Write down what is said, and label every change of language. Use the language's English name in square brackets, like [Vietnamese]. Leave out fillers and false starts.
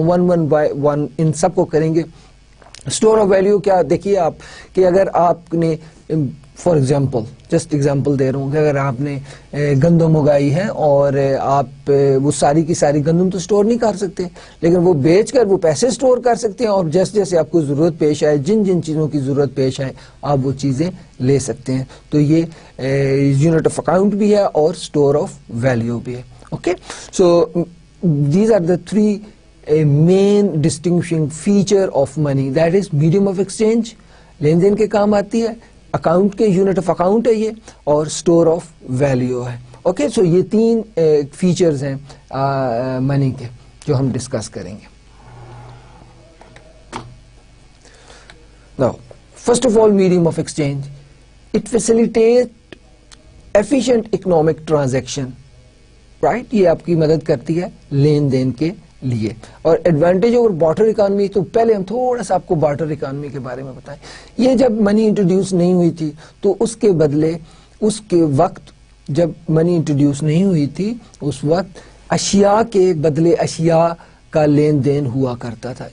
[Hindi] One by one in सबको करेंगे। Store of value क्या, देखिए आप कि अगर आपने [English] for example, just example [Hindi] दे रहा हूँ कि अगर आपने गंदम उगाई है और आप वो सारी की सारी गंदम तो स्टोर नहीं कर सकते, लेकिन वो बेचकर वो पैसे स्टोर कर सकते हैं, और जैसे जैसे आपको जरूरत पेश आए, जिन जिन चीज़ों की जरूरत पेश आए, आप वो चीज़ें ले सकते हैं। तो ये यूनिट ऑफ अकाउंट भी है और स्टोर ऑफ वैल्यू भी है। [English] Okay, so these are the three main distinguishing feature of money. That is medium of exchange, [Hindi] lane then के काम आती है, अकाउंट के यूनिट ऑफ अकाउंट है ये, और स्टोर ऑफ वैल्यू है। ओके, सो ये तीन फीचर्स हैं मनी के जो हम डिस्कस करेंगे। [English] Now, first of all, medium of exchange, it facilitate efficient economic transaction. [Hindi] Right, ये आपकी मदद करती है लेन देन के लिए। और [English] advantage over barter economy, [Hindi] तो पहले हम थोड़ा सा आपको बार्टर इकोनॉमी के बारे में बताएं। ये जब मनी इंट्रोड्यूस नहीं हुई थी तो उसके बदले, उसके वक्त जब मनी इंट्रोड्यूस नहीं हुई थी, उस वक्त अशिया के बदले अशिया का लेन देन हुआ करता था।